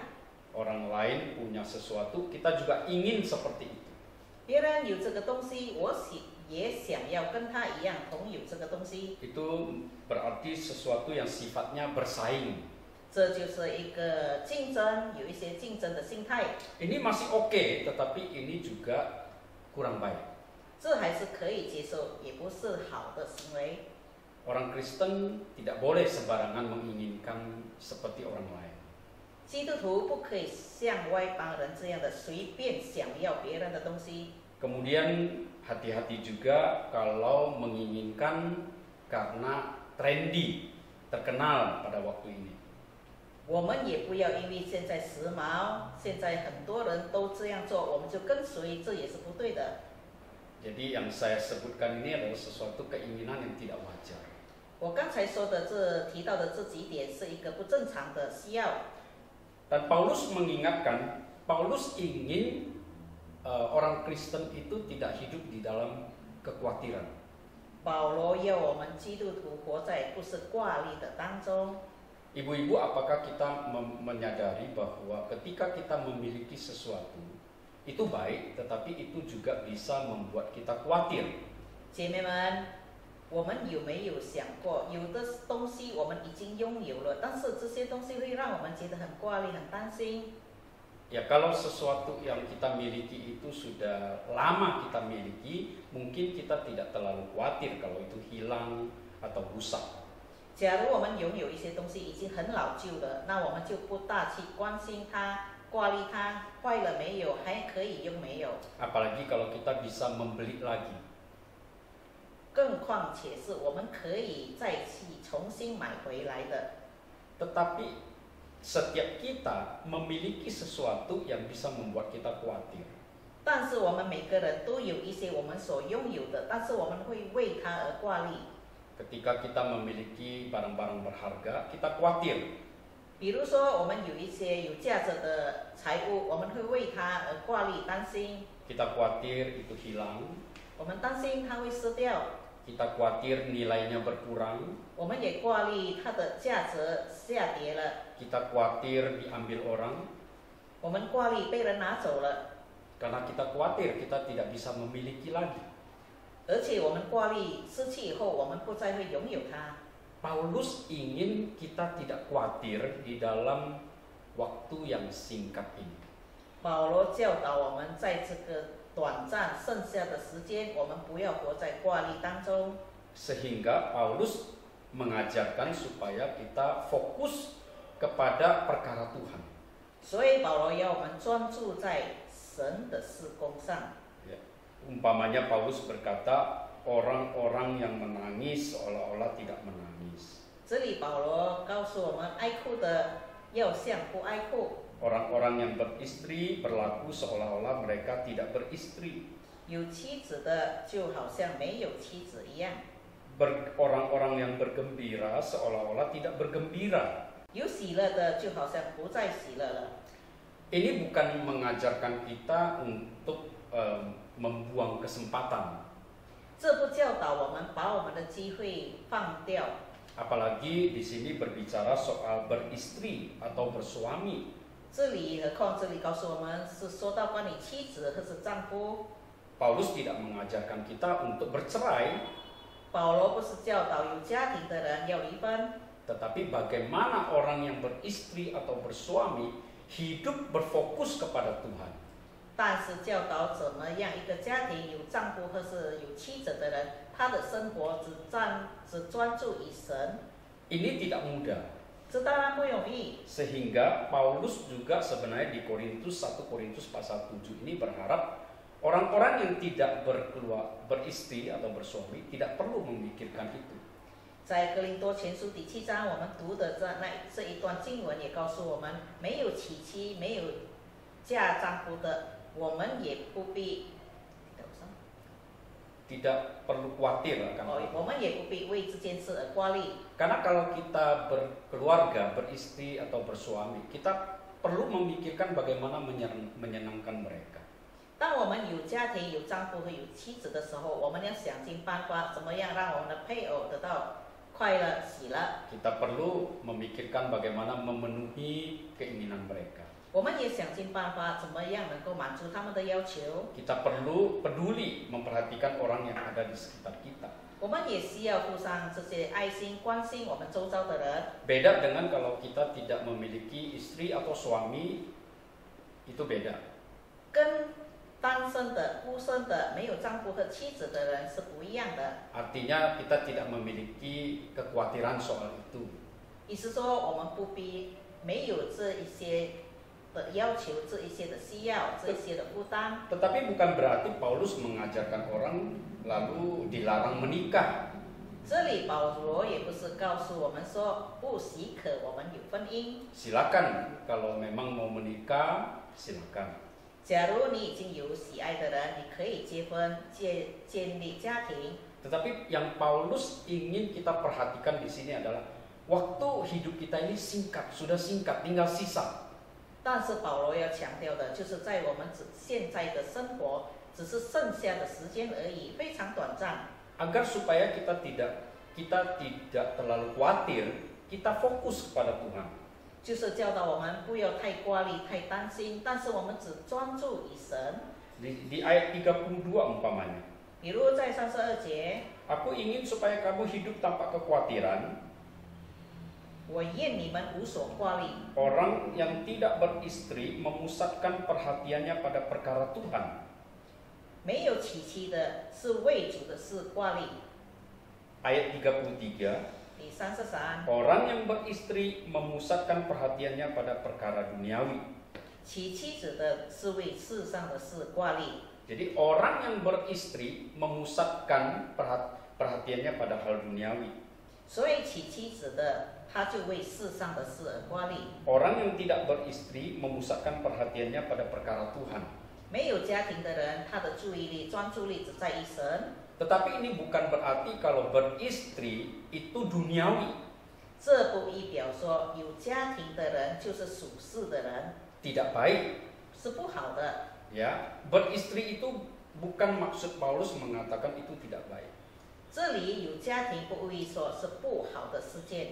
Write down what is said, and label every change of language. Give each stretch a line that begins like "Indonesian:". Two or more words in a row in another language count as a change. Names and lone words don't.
Indonesian: Orang lain punya sesuatu, kita juga ingin seperti itu.
Chinese: 别人有这个东西，也想要跟他一样同有这个东西，
Indonesian: Itu berarti sesuatu yang sifatnya bersaing.
Chinese: 这就是一个竞争，有一些竞争的心态，
Indonesian: Ini masih oke, tetapi ini juga kurang baik.
Chinese: 这还是可以接受，也不是好的行为。
Indonesian: Orang Kristen tidak boleh sembarangan menginginkan seperti orang lain.
Chinese: 基督徒不可以像外邦人这样的随便想要别人的东西。
Indonesian: Kemudian hati-hati juga kalau menginginkan karena trendy, terkenal pada waktu ini.
Chinese: 我们也不要因为现在时髦，现在很多人都这样做，我们就跟随，这也是不对的。
Indonesian: Jadi yang saya sebutkan ini adalah sesuatu keinginan yang tidak wajar.
Chinese: 我刚才说的提到的这几点是一个不正常的需要。
Indonesian: Dan Paulus mengingatkan, Paulus ingin orang Kristen itu tidak hidup di dalam kekhawatiran.
Chinese: 保罗要我们基督徒活在不是挂虑的当中。
Indonesian: Ibu-ibu, apakah kita menyadari bahwa ketika kita memiliki sesuatu itu baik, tetapi itu juga bisa membuat kita khawatir.
Chinese: 姐妹们，我们有没有想过，有的东西我们已经拥有了，但是这些东西会让我们觉得很挂虑、很担心。
Indonesian: Ya, kalau sesuatu yang kita miliki itu sudah lama kita miliki, mungkin kita tidak terlalu khawatir kalau itu hilang atau rusak.
Chinese: 假如我们拥有一些东西已经很老旧了，那我们就不大去关心它，挂虑它坏了没有，还可以用没有。
Indonesian: Apalagi kalau kita bisa membeli lagi.
Chinese: 更况且是我们可以再去重新买回来的。
Indonesian: Tetapi setiap kita memiliki sesuatu yang bisa membuat kita khawatir.
Chinese: 但是我们每个人都有一些我们所拥有的，但是我们会为它而挂虑。
Indonesian: Ketika kita memiliki barang-barang berharga, kita khawatir.
Chinese: 比如说，我们有一些有价值的财物，我们会为它而挂虑、担心。
Indonesian: Kita khawatir itu hilang.
Chinese: 我们担心它会失掉。
Indonesian: Kita khawatir nilainya berkurang.
Chinese: 我们也挂虑它的价值下跌了。
Indonesian: Kita khawatir diambil orang.
Chinese: 我们挂虑被人拿走了。
Indonesian: Karena kita khawatir kita tidak bisa memiliki lagi.
Chinese: 而且我们挂虑失去以后，我们不再会拥有它。
Indonesian: Paulus ingin kita tidak khawatir di dalam waktu yang singkat ini.
Chinese: 保罗教导我们，在这个短暂剩下的时间，我们不要活在挂虑当中。
Indonesian: Sehingga Paulus mengajarkan supaya kita fokus kepada perkara Tuhan.
Chinese: 所以保罗要我们专注在神的事工上。
Indonesian: Umpamanya Paulus berkata, orang-orang yang menangis seolah-olah tidak menangis.
Chinese: 这里保罗告诉我们，爱哭的要像不爱哭。
Indonesian: Orang-orang yang beristri berlaku seolah-olah mereka tidak beristri.
Chinese: 有妻子的就好像没有妻子一样。
Indonesian: Orang-orang yang bergembira seolah-olah tidak bergembira.
Chinese: 有喜乐的就好像不再喜乐了。
Indonesian: Ini bukan mengajarkan kita untuk membuang kesempatan.
Chinese: 这不教导我们把我们的机会放掉。
Indonesian: Apalagi di sini berbicara soal beristri atau bersuami.
Chinese: 这里何况这里告诉我们是说到关于妻子或是丈夫。
Indonesian: Paulus tidak mengajarkan kita untuk bercerai.
Chinese: 保罗不是教导有家庭的人要离婚，
Indonesian: Tetapi bagaimana orang yang beristri atau bersuami hidup berfokus kepada Tuhan.
Chinese: 但是教导怎么样一个家庭有丈夫或是有妻子的人，他的生活只专注于神，
Indonesian: Ini tidak mudah.
Chinese: 这当然不容易。
Indonesian: Sehingga Paulus juga sebenarnya di Korintus 1 Korintus pasal 7 ini berharap orang-orang yang tidak beristri atau bersuami tidak perlu memikirkan itu.
Chinese: 在哥林多前书第7章，我们读的这一段经文也告诉我们，没有娶妻、没有嫁丈夫的，我们也不必，
Indonesian: Tidak perlu khawatir akan itu.
Chinese: 我们也不必为这件事而挂虑。
Indonesian: Karena kalau kita berkeluarga, beristri atau bersuami, kita perlu memikirkan bagaimana menyenangkan mereka.
Chinese: 当我们有家庭、有丈夫和有妻子的时候，我们要想尽办法，怎么样让我们的配偶得到快乐、喜乐。
Indonesian: Kita perlu memikirkan bagaimana memenuhi keinginan mereka.
Chinese: 我们也想尽办法，怎么样能够满足他们的要求。
Indonesian: Kita perlu peduli memperhatikan orang yang ada di sekitar kita.
Chinese: 我们也需要附上这些爱心，关心我们周遭的人。
Indonesian: Beda dengan kalau kita tidak memiliki istri atau suami, itu beda.
Chinese: 跟单身的、孤身的、没有丈夫和妻子的人是不一样的。
Indonesian: Artinya kita tidak memiliki kekhawatiran soal itu.
Chinese: 意思说，我们不必没有这一些的要求，这一些的需要，这一些的负担。
Indonesian: Tetapi bukan berarti Paulus mengajarkan orang lalu dilarang menikah.
Chinese: 这里保罗也不是告诉我们说不许可我们有婚姻。
Indonesian: Silakan kalau memang mau menikah, silakan.
Chinese: 假如你已经有喜爱的人，你可以结婚、建立家庭。
Indonesian: Tetapi yang Paulus ingin kita perhatikan di sini adalah waktu hidup kita ini singkat, sudah singkat, tinggal sisa.
Chinese: 但是保罗要强调的就是在我们现在的生活，只是剩下的时间而已，非常短暂。
Indonesian: Agar supaya kita tidak terlalu khawatir, kita fokus kepada Tuhan.
Chinese: 就是教导我们不要太挂虑、太担心，但是我们只专注于神。
Indonesian: Di ayat 32 umpamanya,
Chinese: 比如在32节，
Indonesian: aku ingin supaya kamu hidup tanpa kekhawatiran.
Chinese: 我愿你们无所挂虑。
Indonesian: Orang yang tidak beristri memusatkan perhatiannya pada perkara Tuhan.
Chinese: 没有娶妻的是为主的事挂虑。
Indonesian: Ayat 33,
Chinese: 第33，
Indonesian: Orang yang beristri memusatkan perhatiannya pada perkara duniawi.
Chinese: 娶妻子的是为世上的事挂虑。
Indonesian: Jadi orang yang beristri memusatkan perhatiannya pada hal duniawi.
Chinese: 所以娶妻子的，他就为世上的事而挂虑。
Indonesian: Orang yang tidak beristri memusatkan perhatiannya pada perkara Tuhan.
Chinese: 没有家庭的人，他的注意力、专注力只在于神。
Indonesian: Tetapi ini bukan berarti kalau beristri itu duniawi.
Chinese: 这不意表说有家庭的人就是属世的人，
Indonesian: Tidak baik.
Chinese: 是不好的。
Indonesian: Ya, beristri itu bukan maksud Paulus mengatakan itu tidak baik.
Chinese: 这里有家庭不为说是不好的事件，